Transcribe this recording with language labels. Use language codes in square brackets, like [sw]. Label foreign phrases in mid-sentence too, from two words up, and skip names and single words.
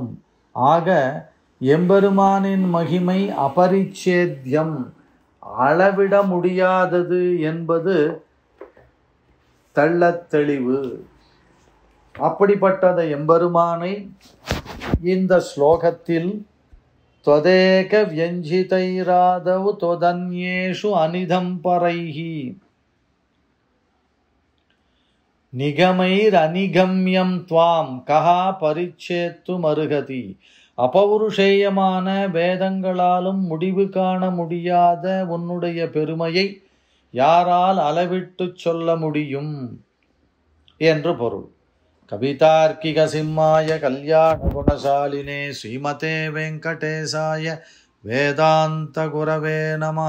[ta] ஆக எம்பெருமானின் மகிமை அபரிச்சேத்யம், அளவிட முடியாதது என்பது தெள்ளத் தெளிவு. அப்படிப்பட்டத எம்பெருமானை இந்த ஸ்லோகத்தில் [sa] त्वदेक व्यञ्जितैरादौ त्वदन्येषु अनिदम्परैहि निगमैरनिगम्यं त्वां कः परिच्छेत्तुमर्हति. [ta] அபௌருஷேயமான வேதங்களாலும் முடிவு காண முடியாத உன்னுடைய பெருமையை யாரால் அளவிட்டு சொல்ல முடியும் என்று பொருள். [sa] कवितार्किक सिंहाय कल्याण गुणशालिने श्रीमते वेङ्कटेशाय वेदान्त गुरवे नमः.